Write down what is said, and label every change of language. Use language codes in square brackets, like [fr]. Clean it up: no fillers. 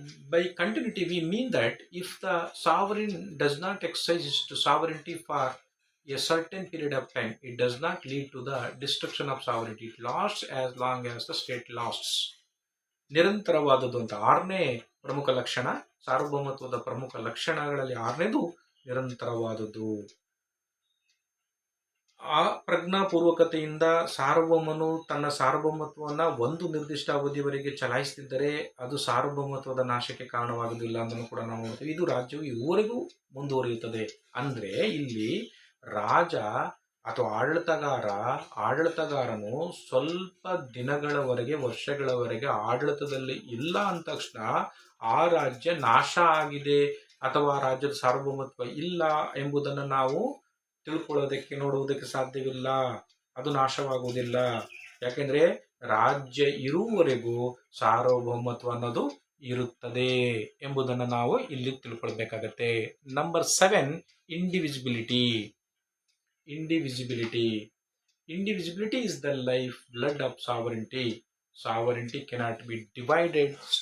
[en] By continuity we mean that if the sovereign does not exercise its sovereignty for a certain period of time, it does not lead to the destruction of sovereignty. It lasts as long as the state lasts. [kn] ನಿರಂತರವಾದದ್ದು ಅಂತ ಆರನೇ ಪ್ರಮುಖ ಲಕ್ಷಣ. ಸಾರ್ವಭೌಮತ್ವದ ಪ್ರಮುಖ ಲಕ್ಷಣಗಳಲ್ಲಿ ಆರನೇದು ನಿರಂತರವಾದದ್ದು. ಆ ಪ್ರಜ್ಞಾಪೂರ್ವಕತೆಯಿಂದ ಸಾರ್ವಭೌಮನು ತನ್ನ ಸಾರ್ವಭೌಮತ್ವವನ್ನು ಒಂದು ನಿರ್ದಿಷ್ಟ ಅವಧಿಯವರೆಗೆ ಚಲಾಯಿಸುತ್ತಿದ್ದರೆ ಅದು ಸಾರ್ವಭೌಮತ್ವದ ನಾಶಕ್ಕೆ ಕಾರಣವಾಗುವುದಿಲ್ಲ ಅಂತ ಕೂಡ ನಾವು ನೋಡ್ತೀವಿ. ಇದು ರಾಜ್ಯವು ಇದುವರೆಗೂ ಮುಂದುವರಿಯುತ್ತದೆ. ಅಂದ್ರೆ ಇಲ್ಲಿ ರಾಜ ಅಥವಾ ಆಡಳಿತಗಾರನು ಸ್ವಲ್ಪ ದಿನಗಳವರೆಗೆ, ವರ್ಷಗಳವರೆಗೆ ಆಡಳಿತದಲ್ಲಿ ಇಲ್ಲ ಅಂದ ತಕ್ಷಣ ಆ ರಾಜ್ಯ ನಾಶ ಆಗಿದೆ ಅಥವಾ ರಾಜ್ಯದ ಸಾರ್ವಭೌಮತ್ವ ಇಲ್ಲ ಎಂಬುದನ್ನು ನಾವು ತಿಳ್ಕೊಳ್ಳೋದಕ್ಕೆ, ನೋಡುವುದಕ್ಕೆ ಸಾಧ್ಯವಿಲ್ಲ. ಅದು ನಾಶವಾಗುವುದಿಲ್ಲ. ಯಾಕೆಂದ್ರೆ ರಾಜ್ಯ ಇರುವವರೆಗೂ ಸಾರ್ವಭೌಮತ್ವ ಅನ್ನೋದು ಇರುತ್ತದೆ ಎಂಬುದನ್ನು ನಾವು ಇಲ್ಲಿ ತಿಳ್ಕೊಳ್ಬೇಕಾಗತ್ತೆ. [en] Number 7 indivisibility. Indivisibility is the life blood of sovereignty. Sovereignty cannot be divided.